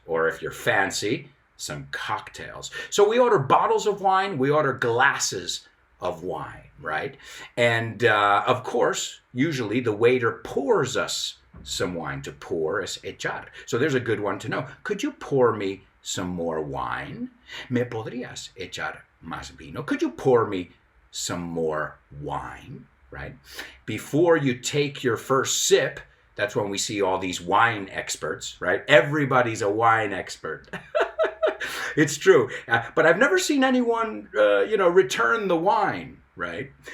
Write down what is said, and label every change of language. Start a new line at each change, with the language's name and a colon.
English: Or if you're fancy, some cocktails. So we order bottles of wine. We order glasses of wine, right? And of course, usually the waiter pours us some wine. To pour
Spanish: es echar.
English: So there's a good one to know. Could you pour me some more wine?
Spanish: ¿Me podrías echar más vino?
English: Could you pour me some more wine? Right? Before you take your first sip, that's when we see all these wine experts, right? Everybody's a wine expert. It's true. But I've never seen anyone, return the wine, right?